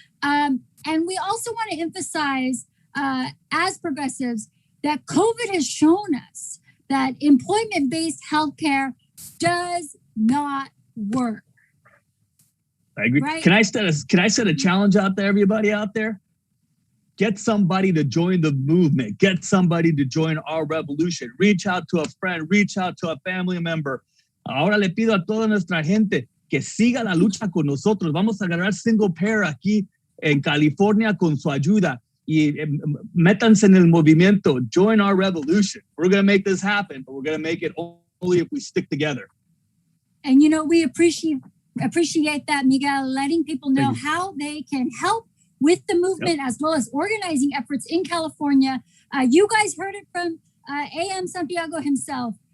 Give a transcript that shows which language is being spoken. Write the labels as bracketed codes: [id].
[en] And we also want to emphasize as progressives that COVID has shown us that employment-based healthcare does not work. I agree. Right? Can I set a challenge out there, everybody out there? Get somebody to join the movement. Get somebody to join our revolution. Reach out to a friend. Reach out to a family member. [es] Ahora le pido a toda nuestra gente que siga la lucha con nosotros. Vamos a ganar single payer aquí en California con su ayuda. Y métanse en el movimiento. [en] Join our revolution. We're going to make this happen, but we're going to make it only if we stick together. And, you know, we appreciate that, Miguel, letting people know how they can help with the movement as well as organizing efforts in California. You guys heard it from A.M. Santiago himself.